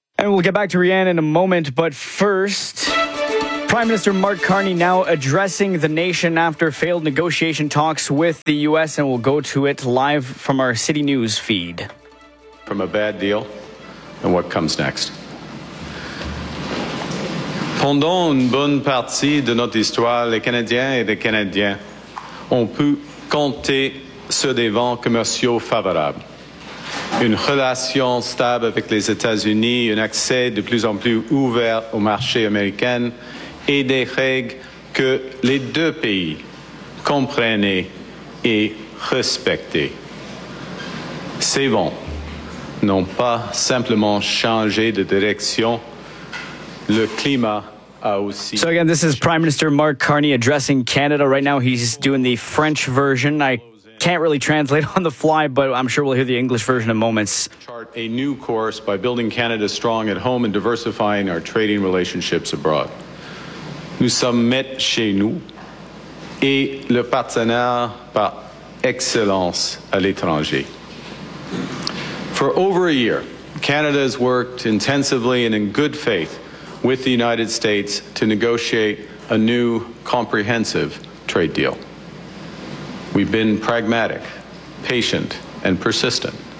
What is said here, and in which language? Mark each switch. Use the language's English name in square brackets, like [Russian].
[English] And we'll get back to Rhianne in a moment, but first... Prime Minister Mark Carney now addressing the nation after failed negotiation talks with the U.S., and we'll go to it live from our City News feed. From a bad deal, and what comes next? [French] Pendant une bonne partie de notre histoire, les Canadiens et les Canadiens ont pu compter sur des vents commerciaux favorables. Une relation stable avec les États-Unis, un accès de plus en plus ouvert au marché américain, et des règles que les deux pays comprennent et respectent. Ces vents n'ont pas simplement changé de direction, le climat a aussi... [English] So again, this is Prime Minister Mark Carney addressing Canada. Right now he's doing the French version. I can't really translate on the fly, but I'm sure we'll hear the English version in moments. ...chart a new course by building Canada strong at home and diversifying our trading relationships abroad. [French] Nous sommes maîtres chez nous et le partenaire par excellence à l'étranger. [English] For over a year, Canada has worked intensively and in good faith with the United States to negotiate a new comprehensive trade deal. We've been pragmatic, patient, and persistent.